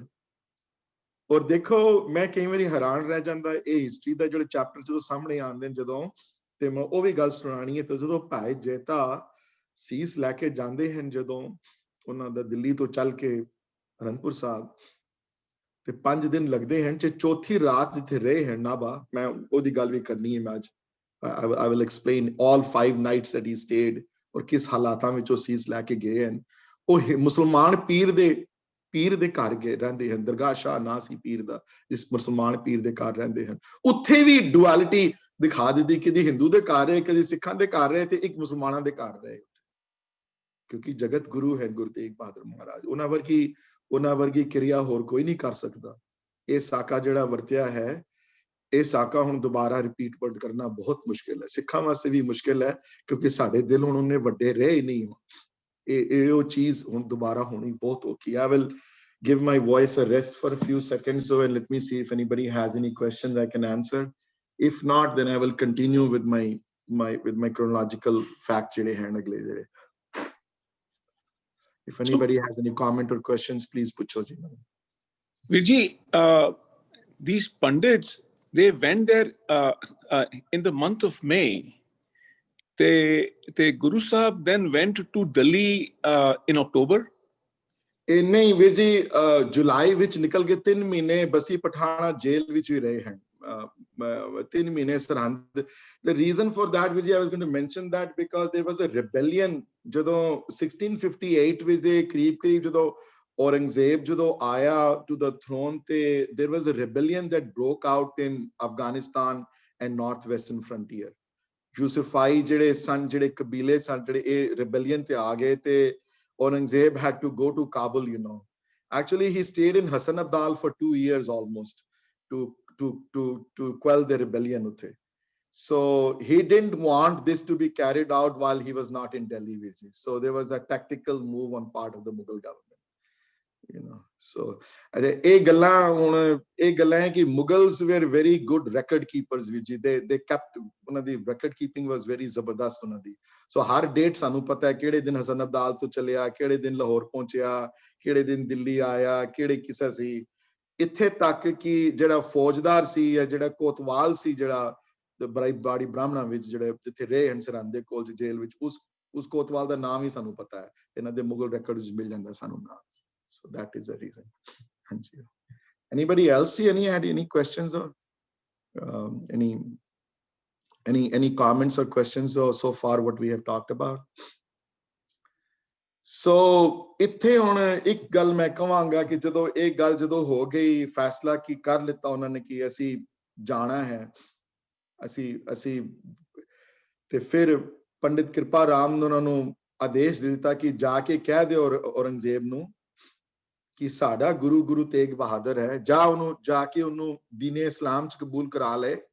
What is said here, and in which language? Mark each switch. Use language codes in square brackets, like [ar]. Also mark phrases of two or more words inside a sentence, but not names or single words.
[pa] ਔਰ ਦੇਖੋ, ਮੈਂ ਕਈ ਵਾਰੀ ਹੈਰਾਨ ਰਹਿ ਜਾਂਦਾ, ਇਹ ਹਿਸਟਰੀ ਦਾ ਜਿਹੜੇ ਚੈਪਟਰ ਜਦੋਂ ਸਾਹਮਣੇ ਆਉਂਦੇ ਨੇ ਜਦੋਂ, ਤੇ ਮੈਂ ਉਹ ਵੀ ਗੱਲ ਸੁਣਾਣੀ ਹੈ। ਤੇ ਜਦੋਂ ਭਾਈ ਜੈਤਾ ਸੀਸ ਲੈ ਕੇ ਜਾਂਦੇ ਹਨ, ਜਦੋਂ ਉਹਨਾਂ ਦਾ ਦਿੱਲੀ ਤੋਂ ਚੱਲ ਕੇ ਅਨੰਦਪੁਰ ਸਾਹਿਬ, ਤੇ 5 ਦਿਨ ਲੱਗਦੇ ਹਨ, ਤੇ ਚੌਥੀ ਰਾਤ ਜਿੱਥੇ ਰਹੇ ਹਨ ਨਾਭਾ, ਮੈਂ ਉਹਦੀ ਗੱਲ ਵੀ ਕਰਨੀ ਹੈ। ਮੈਂ ਅੱਜ [en] I will explain all 5 nights that he stayed, [pa] ਔਰ ਕਿਸ ਹਾਲਾਤਾਂ ਵਿੱਚ ਉਹ ਸੀਸ ਲੈ ਕੇ ਗਏ ਹਨ। ਉਹ ਮੁਸਲਮਾਨ ਪੀਰ ਦੇ ਘਰ ਗਏ ਰਹਿੰਦੇ ਹਨ, ਦਰਗਾਹ ਸ਼ਾਹ ਨਾਂ ਸੀ ਪੀਰ ਦਾ, ਜਿਸ ਮੁਸਲਮਾਨ ਪੀਰ ਦੇ ਘਰ ਰਹਿੰਦੇ ਹਨ। ਉੱਥੇ ਵੀ ਡੁਅਲਿਟੀ ਦਿਖਾ ਦਿੱਤੀ, ਕਦੀ ਹਿੰਦੂ ਦੇ ਘਰ ਰਹੇ, ਕਦੀ ਸਿੱਖਾਂ ਦੇ ਘਰ ਰਹੇ, ਤੇ ਇੱਕ ਮੁਸਲਮਾਨਾਂ ਦੇ ਘਰ ਰਹੇ, ਕਿਉਂਕਿ ਜਗਤ ਗੁਰੂ ਹੈ ਗੁਰੂ ਤੇਗ ਬਹਾਦਰ ਮਹਾਰਾਜ। ਉਹਨਾਂ ਵਰਗੀ ਕਿਰਿਆ ਹੋਰ ਕੋਈ ਨਹੀਂ ਕਰ ਸਕਦਾ। ਇਹ ਸਾਕਾ ਜਿਹੜਾ ਵਰਤਿਆ ਹੈ, ਇਹ ਸਾਕਾ ਹੁਣ ਦੁਬਾਰਾ ਰਿਪੀਟ ਵਰਡ ਕਰਨਾ ਬਹੁਤ ਮੁਸ਼ਕਿਲ ਹੈ, ਸਿੱਖਾਂ ਵਾਸਤੇ ਵੀ ਮੁਸ਼ਕਿਲ ਹੈ ਕਿਉਂਕਿ ਸਾਡੇ ਦਿਲ ਹੁਣ ਉਹਨੇ ਵੱਡੇ ਰਹੇ ਹੀ ਨਹੀਂ। ਇਹ ਉਹ ਚੀਜ਼ ਹੁਣ ਦੁਬਾਰਾ ਹੋਣੀ ਬਹੁਤ ਔਖੀ। [en] I will give my voice a rest for a few seconds so and let me see if anybody has any questions I can answer. If not, then I will continue with my chronological fact [pa] ਜਿਹੜੇ ਹਨ ਅਗਲੇ ਜਿਹੜੇ। [en] If anybody has any comment or questions, please [pa] ਪੁੱਛੋ ਜੀ. [en] Virji, these Pandits, they went there in the month of May. The Guru Sahib then went to Delhi in October. [pa] ਨਹੀਂ ਵੀਰ ਜੀ, ਜੁਲਾਈ ਵਿੱਚ ਨਿਕਲ ਕੇ 3 ਮਹੀਨੇ ਬਸੀ ਪਠਾਣਾ ਜੇਲ੍ਹ ਵਿੱਚ ਵੀ ਰਹੇ ਹਨ। 3 ਮਹੀਨੇ ਸਰਹੰਦ। [en] The reason for that, [pa] ਵੀਰ ਜੀ, [en] I was going to mention that because there was a rebellion [pa] ਜਦੋਂ 1658 ਵਿੱਚ ਦੇ ਕਰੀਬ ਜਦੋਂ ਔਰੰਗਜ਼ੇਬ ਜਦੋਂ ਆਇਆ [en] to the throne ਤੇ there was a rebellion that broke out in Afghanistan and northwestern frontier. [pa] ਯੂਸਫਾਈ ਜਿਹੜੇ ਸਨ, ਜਿਹੜੇ ਕਬੀਲੇ ਸਨ, ਜਿਹੜੇ ਇਹ rebellion ਤੇ ਆ ਗਏ ਤੇ [en] Aurangzeb had to go to Kabul, you know. Actually, he stayed in Hassan Abdal for 2 years almost to quell the rebellion. So he didn't want this to be carried out while he was not in Delhi. So there was a tactical move on part of the Mughal government. You know, so [pa] ਇਹ ਗੱਲਾਂ ਹੈ ਕਿ [en] Mughals were very good record keepers [pa] ਵੀਰ ਜੀ। [en] they kept, [pa] ਉਹਨਾਂ ਦੀ [en] record keeping was very [pa] ਜ਼ਬਰਦਸਤ ਉਹਨਾਂ ਦੀ। so ਹਰ ਡੇਟ ਸਾਨੂੰ ਪਤਾ ਹੈ ਕਿਹੜੇ ਦਿਨ ਹਸਨ ਅਬਦਾਲ ਤੋਂ ਚੱਲਿਆ, ਕਿਹੜੇ ਦਿਨ ਲਾਹੌਰ ਪਹੁੰਚਿਆ, ਕਿਹੜੇ ਦਿਨ ਦਿੱਲੀ ਆਇਆ, ਕਿਹੜੇ ਕਿੱਸਾ ਸੀ। ਇੱਥੇ ਤੱਕ ਕਿ ਜਿਹੜਾ ਫੌਜਦਾਰ ਸੀ ਜਾਂ ਜਿਹੜਾ ਕੋਤਵਾਲ ਸੀ, ਜਿਹੜਾ ਬਾੜੀ ਬ੍ਰਾਹਮਣਾ ਵਿੱਚ ਜਿਹੜੇ ਜਿੱਥੇ ਰਹੇ ਹਨ ਸਰਹੰਦ ਦੇ ਕੋਲ ਜੇਲ੍ਹ ਵਿੱਚ, ਉਸ ਕੋਤਵਾਲ ਦਾ ਨਾਮ ਹੀ ਸਾਨੂੰ ਪਤਾ ਹੈ, ਇਹਨਾਂ ਦੇ ਮੁਗਲ ਰਿਕਾਰਡ ਵਿੱਚ ਮਿਲ ਜਾਂਦਾ ਸਾਨੂੰ ਨਾਮ। [en] So that is the reason. Anybody else see any questions or any comments or questions or so far what we have talked about? [pa] So ਇੱਥੇ ਹੁਣ ਇੱਕ ਗੱਲ ਮੈਂ ਕਹਾਂਗਾ ਕਿ ਜਦੋਂ ਇਹ ਗੱਲ ਜਦੋਂ ਹੋ ਗਈ, ਫੈਸਲਾ ਕੀ ਕਰ ਲਿੱਤਾ ਉਹਨਾਂ ਨੇ ਕਿ ਅਸੀਂ ਜਾਣਾ ਹੈ, ਅਸੀਂ ਤੇ ਫਿਰ ਪੰਡਿਤ ਕਿਰਪਾ ਰਾਮ ਨੇ ਉਹਨਾਂ ਨੂੰ ਆਦੇਸ਼ ਦੇ ਦਿੱਤਾ ਕਿ ਜਾ ਕੇ ਕਹਿ ਦਿਓ ਔਰੰਗਜ਼ੇਬ ਨੂੰ ਕਿ ਸਾਡਾ ਗੁਰੂ ਤੇਗ ਬਹਾਦਰ ਹੈ, ਜਾ ਕੇ ਉਹਨੂੰ ਦੀਨੇ ਇਸਲਾਮ ਚ ਕਬੂਲ ਕਰਾ ਲਏ।